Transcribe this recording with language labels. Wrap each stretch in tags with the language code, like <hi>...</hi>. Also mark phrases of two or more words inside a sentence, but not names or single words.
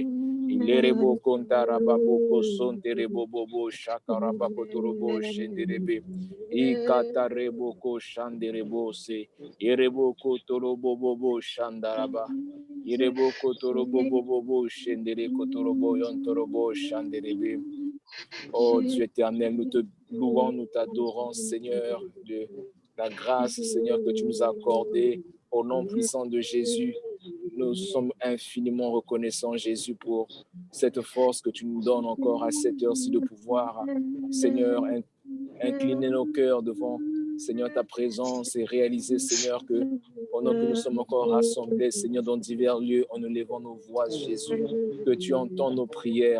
<fr>Ilerebo kontarababoko sonterebobo shakarabako torobo shenderebe. Ikatarebo shanderebo se. Ireboko torobobo shandaraba. Ireboko torobobo shendere kotorobo yontorobo shanderebe. Oh Dieu éternel, nous te louons, nous t'adorons, Seigneur, de la grâce, Seigneur, que tu nous as accordée. Au nom puissant de Jésus, nous sommes infiniment reconnaissants, Jésus, pour cette force que tu nous donnes encore à cette heure-ci de pouvoir, Seigneur, incliner nos cœurs devant, Seigneur, ta présence et réaliser, Seigneur, que pendant que nous sommes encore rassemblés, Seigneur, dans divers lieux, en élevant nos voix, Jésus, que tu entends nos prières.</fr>